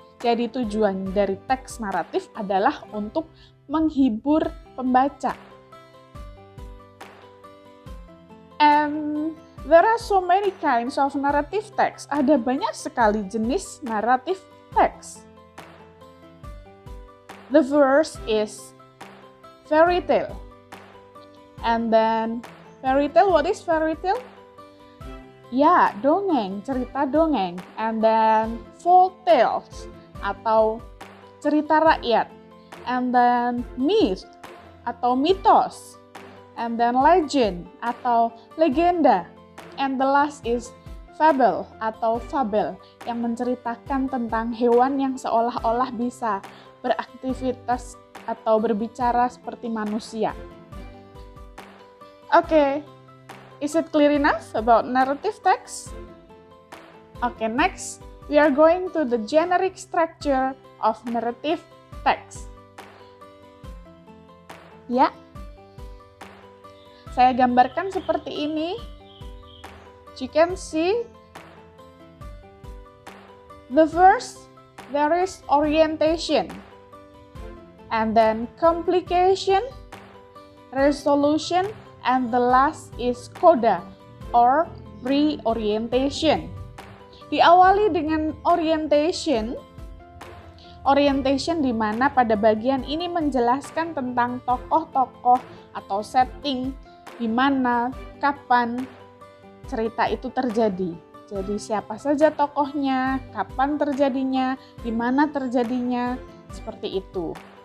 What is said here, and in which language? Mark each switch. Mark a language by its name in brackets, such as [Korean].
[Indonesian] Jadi tujuan dari teks naratif adalah untuk menghibur pembaca. [English] And there are so many kinds of narrative text. [Indonesian] Ada banyak sekali jenis narrative text. [English] The first is fairy tale. And then fairy tale, what is fairy tale? [Indonesian] Ya, dongeng, cerita dongeng. [English] And then folk tales [Indonesian] atau cerita rakyat. [English] And then myth [Indonesian] atau mitos. [English] And then legend [Indonesian] atau legenda. [English] And the last is fable [Indonesian] atau fabel yang menceritakan tentang hewan yang seolah-olah bisa beraktivitas atau berbicara seperti manusia. [English] Okay, is it clear enough about narrative text? Okay, next we are going to the generic structure of narrative text. [Indonesian] Ya. Saya gambarkan seperti ini. [English] You can see the first, there is orientation, and then complication, resolution, and the last is coda or reorientation. [Indonesian] Diawali dengan orientation. Orientation di mana pada bagian ini menjelaskan tentang tokoh-tokoh atau setting, di mana, kapan cerita itu terjadi. Jadi siapa saja tokohnya, kapan terjadinya, di mana terjadinya, seperti itu.